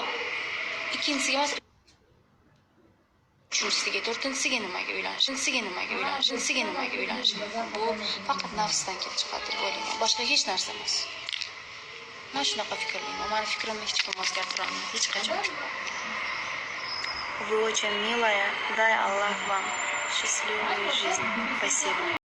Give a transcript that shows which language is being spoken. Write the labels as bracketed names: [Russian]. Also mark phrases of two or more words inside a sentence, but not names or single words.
[Uzbek] Ikkinchisiga emas, uchinchisiga, to'rtinchisiga nimaga uylanish? Bu faqat nafsdan kelib chiqadi deb o'ylayman. Boshqa hech narsa emas. Men shunaqa fikrlayman. Meni fikrimni hech kim o'zgartira olmaydi, hech qachon. [Russian] Вы очень милая, дай Аллах вам счастливую жизнь. Спасибо.